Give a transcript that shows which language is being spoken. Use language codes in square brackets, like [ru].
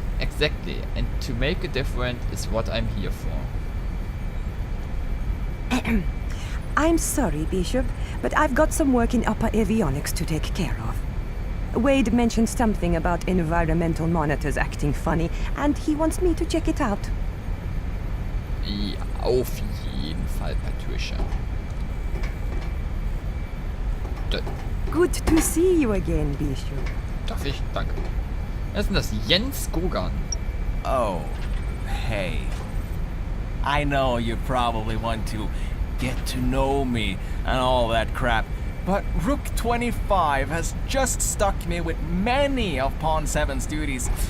[en] Exactly, and to make a difference is what I'm here for. I'm sorry, Bishop, but I've got some work in upper avionics to take care of. Wade mentioned something about environmental monitors acting funny, and he wants me to check it out. [de] Ja, auf jeden Fall, Patricia. [en] Good to see you again, Bishop. [de] Darf ich? Danke. Wer ist denn das? Jens Gogan. [en] Oh, hey. I know you probably want to get to know me and all that crap, but Rook 25 has just stuck me with many of Pawn 7's duties.